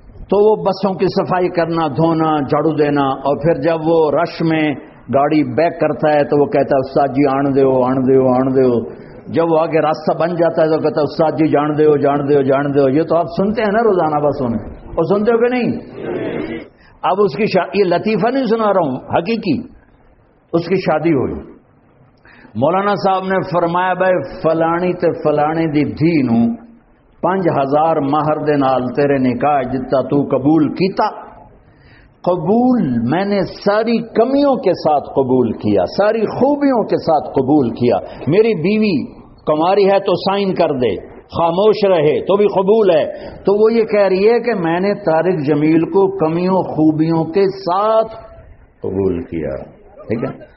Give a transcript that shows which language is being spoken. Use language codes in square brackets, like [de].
[ur] تو وہ بسوں کی صفائی کرنا، دھونا، جھاڑو دینا، اور پھر جب وہ رش میں گاڑی بیک کرتا ہے تو وہ کہتا ہے استاد جی [pa] آن دیو آن دیو آن دیو. [ur] جب وہ آگے راستہ بن جاتا ہے تو کہتا ہے استاد جی [pa] جان دیو جان دیو جان دیو. [ur] یہ تو آپ سنتے ہیں نا روزانہ بسوں میں، اور سنتے ہو کہ نہیں؟ اب اس کی شادی، یہ لطیفہ نہیں سنا رہا ہوں حقیقی، اس کی شادی ہوئی. [pa] مولانا صاحب نے فرمایا بھائی فلانی تے فلانی دی دھی نو 5,000 مہر دے نال تیرے نکاح جتا تو قبول کیتا. [ur] قبول میں نے ساری کمیوں کے ساتھ قبول کیا، ساری خوبیوں کے ساتھ قبول کیا. میری بیوی کماری ہے تو سائن کر دے، خاموش رہے تو بھی قبول ہے. تو وہ یہ کہہ رہی ہے کہ میں نے طارق جمیل کو کمیوں خوبیوں کے ساتھ قبول کیا، ٹھیک ہے.